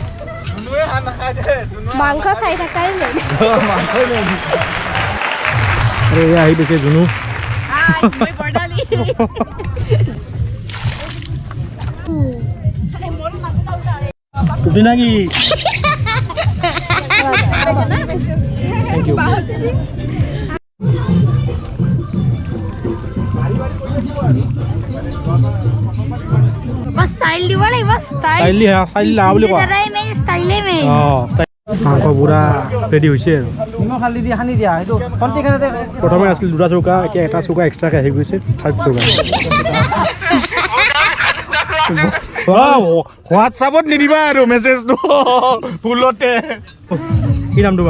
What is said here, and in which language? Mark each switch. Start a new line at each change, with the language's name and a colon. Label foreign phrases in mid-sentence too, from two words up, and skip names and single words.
Assamese: মাংস চাই থাকাই মেইন আরে এয়া আহি দিছে জুনু তুমি নাকি
English: thank you
Assamese: बस स्टाइल দিব লাগিব স্টাইল লি হ্যাঁ স্টাইল লা বুলি কোৱা দাদাই মেইন স্টাইলে মেইন মাংস পুৰা ৰেডি হৈছে আৰু নিমখ হালধি দি সানি দিয়া সেইটো প্ৰথমে আছিল দুটা চৌকা এতিয়া এটা চৌকা এক্সট্ৰাকে আহি গৈছে থাৰ্ড চৌকা হোৱাটছআপত নিদিবা আৰু মেছেজটো ফুলতে কি নাম তোমাৰ